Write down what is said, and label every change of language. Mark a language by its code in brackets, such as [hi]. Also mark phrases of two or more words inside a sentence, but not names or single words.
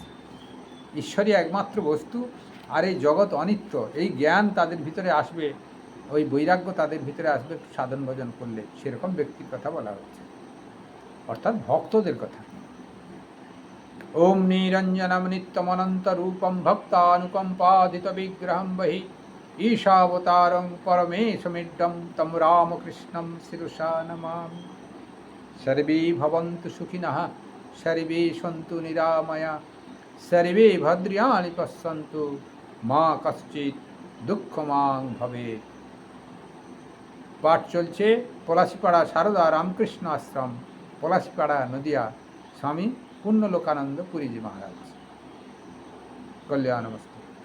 [bn] ঈশ্বরই একমাত্র বস্তু, আর এই জগৎ অনিত্য, এই জ্ঞান তাদের ভিতরে আসবে, ওই বৈরাগ্য তাদের ভিতরে আসবে সাধন ভজন করলে, সেরকম ব্যক্তির কথা বলা হচ্ছে, অর্থাৎ ভক্তদের কথা। [sa] ওম নিরঞ্জনম নিত্যমনন্ত রূপম ভক্তানুকম্পাদিত বিগ্রহম বহি ঈশাবতারং পরমেশমিড্ডম তম রামকৃষ্ণম শিরসা নমামি। সর্বে ভবন্তু সুখিনঃ, সর্বে সন্তু নিরাময়া, সর্বে ভদ্রাণি পশ্যন্তু, মা কশ্চিৎ দুঃখমাং ভবেৎ। [bn] পাঠ চলছে পলাশিপাড়া সারদা রামকৃষ্ণ আশ্রম, পলাশিপাড়া, নদিয়া, স্বামী পূর্ণলোকানন্দ পুরীজি মহারাজ। [sa] কল্যাণমস্তু।